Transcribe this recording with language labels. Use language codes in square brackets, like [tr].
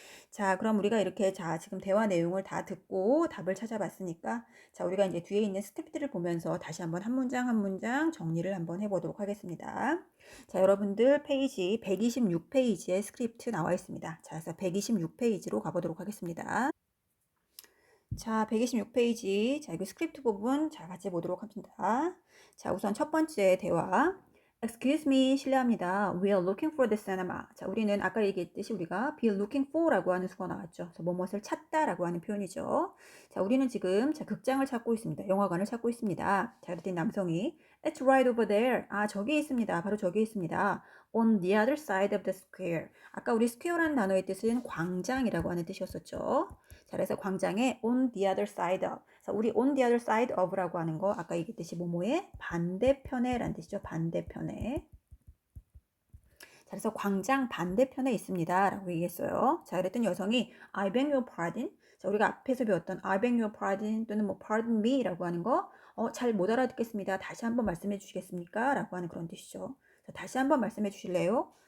[ko] 자, 그럼 우리가 이렇게 자, 지금 대화 내용을 다 듣고 답을 찾아봤으니까 자, 우리가 이제 뒤에 있는 스텝들을 보면서 다시 한번 한 문장 한 문장 정리를 한번 해보도록 하겠습니다. 자, 여러분들 페이지 126페이지에 스크립트 나와 있습니다. 자, 그래서 126페이지로 가보도록 하겠습니다. 자, 126페이지. 자, 이거 스크립트 부분 자, 같이 보도록 합니다. 자, 우선 첫 번째 대화. [en] Excuse me, [ko] 실례합니다. [en] We are looking for the cinema. [ko] 자, 우리는 아까 얘기했듯이 우리가 [en] be looking for [ko] 라고 하는 수가 나왔죠. 그래서 뭐뭇을 찾다라고 하는 표현이죠. 자, 우리는 지금 자, 극장을 찾고 있습니다. 영화관을 찾고 있습니다. 자, 그랬더니 남성이 [en] It's right over there. [ko] 아, 저기 있습니다. 바로 저기 있습니다. [en] On the other side of the square. [ko] 아까 우리 square라는 단어의 뜻은 광장이라고 하는 뜻이었었죠. 자, 그래서 광장에 [en] on the other side of. [ko] 자, 우리 [en] on the other side of [ko] 라고 하는 거 아까 얘기했듯이 뭐뭐의 반대편에 라는 뜻이죠. 반대편에. 자, 그래서 광장 반대편에 있습니다. 라고 얘기했어요. 자, 그랬더니 여성이 [en] I beg your pardon. [ko] 자, 우리가 앞에서 배웠던 [en] I beg your pardon [ko] 또는 뭐 [en] pardon me [ko] 라고 하는 거 잘 못 알아듣겠습니다. 다시 한번 말씀해 주시겠습니까? 라고 하는 그런 뜻이죠. 자, 다시 한번 말씀해 주실래요?